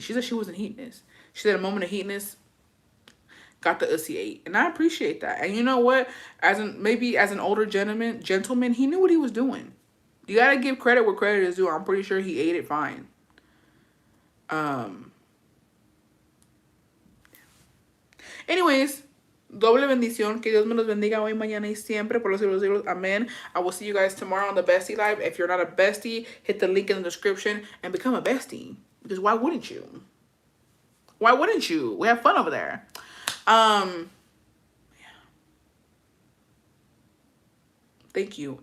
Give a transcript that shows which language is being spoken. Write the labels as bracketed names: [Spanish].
[English] She said she wasn't heatness. She said a moment of heatness got the ussy 8. And I appreciate that. And you know what? Maybe as an older gentleman, he knew what he was doing. You gotta give credit where credit is due. I'm pretty sure he ate it fine. Anyways, [Spanish] doble bendición. Que Dios me los bendiga hoy, mañana y siempre. Por los siglos de los siglos. [English] Amen. I will see you guys tomorrow on the Bestie Live. If you're not a bestie, hit the link in the description and become a bestie. Because why wouldn't you? Why wouldn't you? We have fun over there. Yeah. Thank you.